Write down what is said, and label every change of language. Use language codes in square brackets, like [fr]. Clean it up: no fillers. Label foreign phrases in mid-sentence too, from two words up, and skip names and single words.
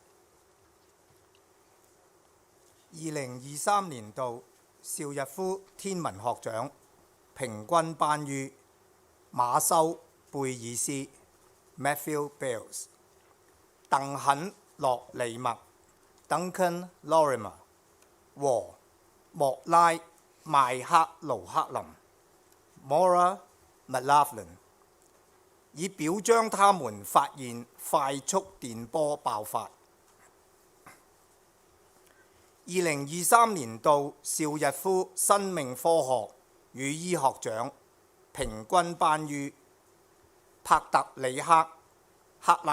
[zh] 2023 年度邵逸夫天文學獎平均頒予馬修·貝爾斯 Matthew Bales、鄧肯·洛里默 Duncan Lorimer 和莫拉邁克盧克林 Maura McLaughlin，以表彰他們發現快速電波爆發。2023年度邵逸夫生命科學與醫學獎平均頒於帕特里克·克拉